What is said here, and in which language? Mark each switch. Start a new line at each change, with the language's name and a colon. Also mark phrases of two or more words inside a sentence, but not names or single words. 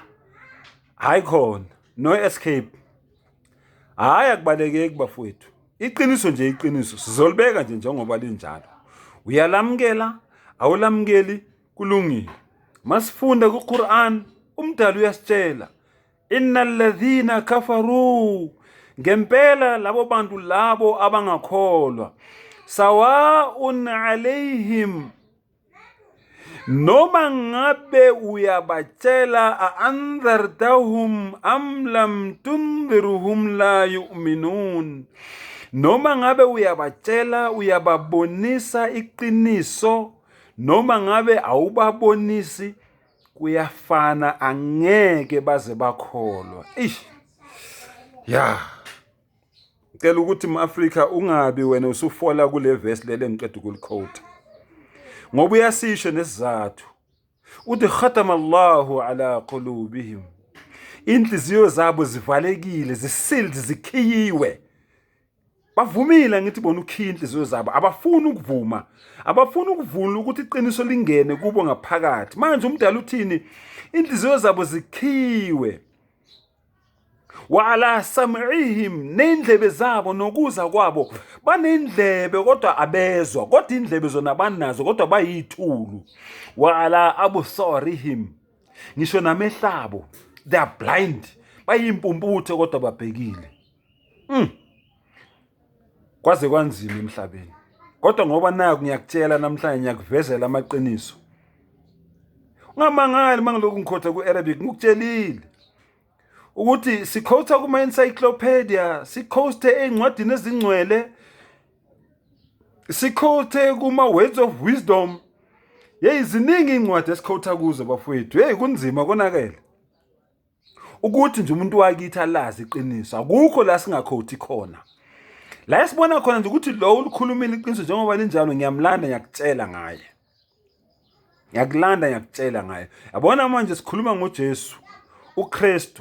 Zulu: Hayi khona
English: no escape.
Zulu: Hayi akubalekeki bafowethu. Iqiniso nje iqiniso sizolibeka nje njengoba linjalo. Uyalamukela, awulamukeli, kulungile. Masifunda kuQuran, umdali uyasitshela,
Arabic: إن الذين كفروا,
Zulu: ngempela labo bantu labo abangakholwa,
Arabic: سواء عليهم,
Zulu: noma ngabe uyabatshela,
Arabic: أأنذرتهم أم لم تنذرهم لا يؤمنون,
Zulu: noma ngabe uyabatshela, uyababonisa iqiniso, noma ngabe awubabonisi, kuyafana, angeke baze bakholwa. Ya. Ngicela ukuthi mu-Afrika ungabi wena usufola kule verse lele engiqeda ukuliquote. Ngoba uyasisho nesizathu. Uthi
Arabic: ختم الله على قلوبهم.
Zulu: Inhliziyo zabo zivalekile, zisealed, zikhiyiwe. Bavumile ngithi bona ukhiya inhliziyo zabo, abafuni ukuvuma, abafuni ukuvula ukuthi iqiniso lingene kubo ngaphakathi. Manje umdala uthini? Inhliziyo zabo zikhiyiwe.
Arabic: وعلى سمعهم,
Zulu: nendlebe zabo nokuza kwabo, banendlebe kodwa abezwa, kodwa indlebe zona banazo kodwa bayithulu.
Arabic: وعلى أبصارهم,
Zulu: ngisho namehlabo,
English: they are blind,
Zulu: bayimpumputhe kodwa babhekile. Kwaze kwanzima emhlabeni, kodwa ngoba naku ngiyakutshela namhlanje, ngiyakuvezela amaqiniso. Ungamangali mangiloku ngikhotha ku-Arabic, ngikutshelile ukuthi sikhotha kuma-encyclopedia, sikhothe ey'ncwadini ezingcwele, sikhothe kuma-
English: words of wisdom.
Zulu: Ziningi iy'ncwadi esikhotha kuzo bafowethu. Kunzima konakele ukuthi nje umuntu wakithi alazi iqiniso. Akukho la singakhothi khona. La esibona khona nje ukuthi lo ulikhulumile iqiniso njengoba linjalo, ngiyamlanda, ngiyakutshela ngaye. Ngiyakulanda, ngiyakutshela ngaye. Yabona manje sikhuluma ngoJesu, uKristu.